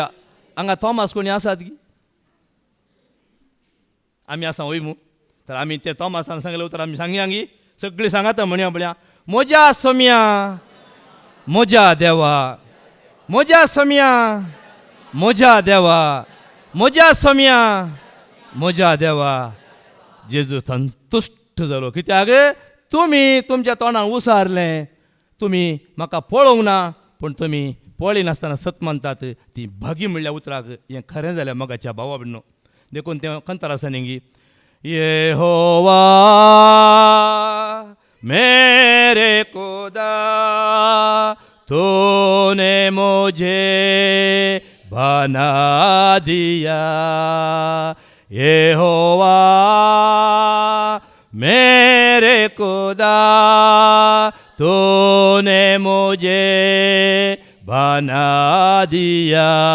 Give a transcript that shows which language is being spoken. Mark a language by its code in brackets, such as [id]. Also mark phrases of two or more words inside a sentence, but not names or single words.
[kok] हांगा थॉमास कोणी आसात की? आमी आसा वय मू तर आमी ते थॉमासान सांगलें उतर आमी सांगया गी सगळीं सांगात म्हणया म्हळ्या म्हज्या सोम्या म्हज्या देवा, म्हज्या सोम्या म्हज्या देवा, म्हज्या सोम्या म्हज्या देवा. जेजू संतुश्ट जालो कित्याक तुमी तुमच्या तोंडान उसारलें, तुमी म्हाका पळोवंक ना पूण तुमी पळय नासतना सत म्हणटात ती भागी म्हणल्या उतराक हें खरें जालें मोगाच्या भावा बिडनो. देखून तें कंतर आसा न्ही, [hi] यहोवा मेरे खुदा तूने मुझे बना दिया, यहोवा मेरे खुदा तूने मुझे बना दिया,